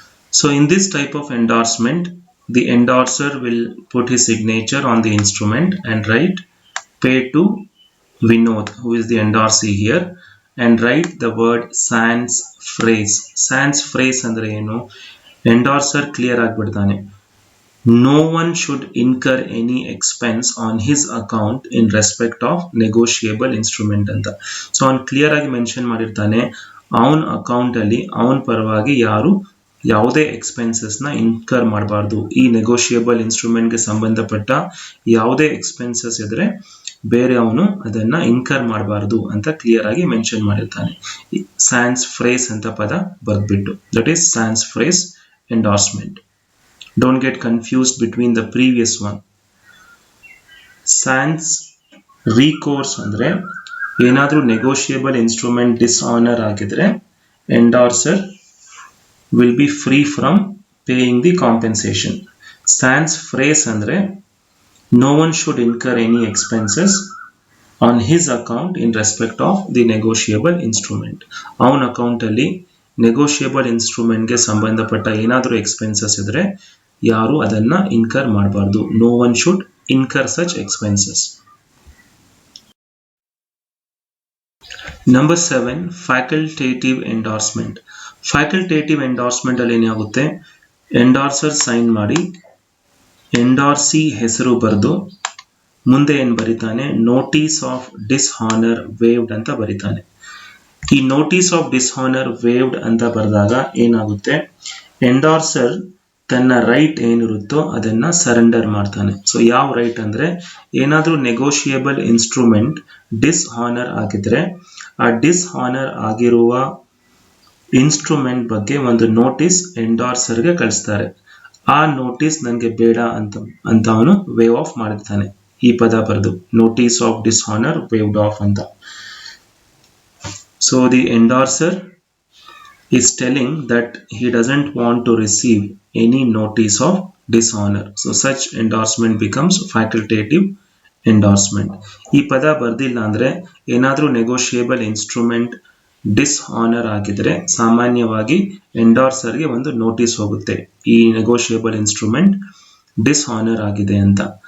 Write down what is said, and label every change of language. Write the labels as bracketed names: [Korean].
[English] So in this type of endorsement, the endorser will put his signature on the instrument and write pay to Vinod, who is the endorsee here, and write the word sans phrase. [Kannada] Sans phrase andre enu, endorser clear agbiಡ್ತಾನೆ. [English] No one should incur any expense on his account in respect of negotiable instrument ಅಂತ. [Kannada] So ಅವನು clear ಆಗಿ mention ಮಾಡಿರ್ತಾನೆ, ಅವನ account ಅಲ್ಲಿ ಅವನ ಪರವಾಗಿ ಯಾರು ಯಾವುದೇ ಎಕ್ಸ್ಪೆನ್ಸಸ್ ನ ಇನ್ಕರ್ ಮಾಡಬಾರ್ದು. ಈ ನೆಗೋಷಿಯಬಲ್ ಇನ್ಸ್ಟ್ರೂಮೆಂಟ್ ಗೆ ಸಂಬಂಧಪಟ್ಟ ಯಾವುದೇ ಎಕ್ಸ್ಪೆನ್ಸಸ್ ಇದ್ರೆ ಬೇರೆ ಅವನು ಅದನ್ನ ಇನ್ಕರ್ ಮಾಡಬಾರ್ದು ಅಂತ ಕ್ಲಿಯರ್ ಆಗಿ ಮೆನ್ಷನ್ ಮಾಡಿರ್ತಾನೆ. [English] sans phrase [Kannada] ಅಂತ ಪದ ಬರ್ದ್ಬಿಟ್ಟು, [English] That is sans phrase endorsement. Don't get confused between the previous one. Sans recourse [Kannada] ಅಂದ್ರೆ ಏನಾದ್ರೂ [English] negotiable instrument dishonor [Kannada] ಆಗಿದ್ರೆ [English] endorser will be free from paying the compensation. Sans phrase ಅಂದ್ರೆ no one should incur any expenses on his account in respect of the negotiable instrument. [Kannada] ಅವನ account ಅಲ್ಲಿ negotiable instrument ಗೆ ಸಂಬಂಧಪಟ್ಟ ಏನಾದ್ರೂ expenses ಇದ್ರೆ ಯಾರು ಅದನ್ನ ಇನ್ಕರ್ ಮಾಡಬಾರ್ದು. [English] No one should incur such expenses. [Kannada] Number 7, facultative endorsement. Facultative endorsement ಅಲ್ಲಿ ಏನಾಗುತ್ತೆ, ಎಂಡಾರ್ಸರ್ ಸೈನ್ ಮಾಡಿ ಎಂಡಾರ್ಸಿ ಹೆಸರು ಬರೆದು ಮುಂದೆ ಏನ್ ಬರೀತಾನೆ, ನೋಟಿಸ್ ಆಫ್ ಡಿಸ್ಹಾನರ್ ವೇವ್ಡ್ ಅಂತ ಬರೀತಾನೆ. ಈ ನೋಟಿಸ್ ಆಫ್ ಡಿಸ್ಹಾನರ್ ವೇವ್ಡ್ ಅಂತ ಬರೆದಾಗ ಏನಾಗುತ್ತೆ, ಎಂಡಾರ್ಸರ್ ತನ್ನ ರೈಟ್ ಏನಿರುತ್ತೋ ಅದನ್ನ ಸರೆಂಡರ್ ಮಾಡ್ತಾನೆ. ಸೊ ಯಾವ ರೈಟ್ ಅಂದ್ರೆ, ಏನಾದ್ರೂ ನೆಗೋಷಿಯಬಲ್ ಇನ್ಸ್ಟ್ರೂಮೆಂಟ್ ಡಿಸ್ಹಾನರ್ ಆಗಿದ್ರೆ ಆ ಡಿಸ್ಹಾನರ್ ಆಗಿರುವ ಇನ್ಸ್ಟ್ರೂಮೆಂಟ್ ಬಗ್ಗೆ ಒಂದು ನೋಟಿಸ್ ಎಂಡಾರ್ಸರ್ಗೆ ಕಳಿಸ್ತಾರೆ. ಆ ನೋಟಿಸ್ ನನಗೆ ಬೇಡ ಅಂತ ಅವನು ವೇವ್ ಆಫ್ ಮಾಡಿರ್ತಾನೆ. ಈ ಪದ ಬರೆದು ನೋಟಿಸ್ ಆಫ್ ಡಿಸ್ಹಾನರ್ ವೇವ್ಡ್ ಆಫ್ ಅಂತ. So the ಎಂಡಾರ್ಸರ್ [English] is telling that he doesn't want to receive any notice of dishonor. So such endorsement becomes facultative endorsement. [Kannada] ಈ ಪದ ಬರ್ದಿಲ್ಲ ಅಂದ್ರೆ ಏನಾದ್ರೂ ನೆಗೋಷಿಯಬಲ್ ಇನ್ಸ್ಟ್ರೂಮೆಂಟ್ ಡಿಸ್ಹಾನರ್ ಆಗಿದ್ರೆ ಸಾಮಾನ್ಯವಾಗಿ ಎಂಡಾರ್ಸರ್ಗೆ ಒಂದು ನೋಟಿಸ್ ಹೋಗುತ್ತೆ, ಈ ನೆಗೋಷಿಯಬಲ್ ಇನ್ಸ್ಟ್ರೂಮೆಂಟ್ ಡಿಸ್ಹಾನರ್ ಆಗಿದೆ ಅಂತ.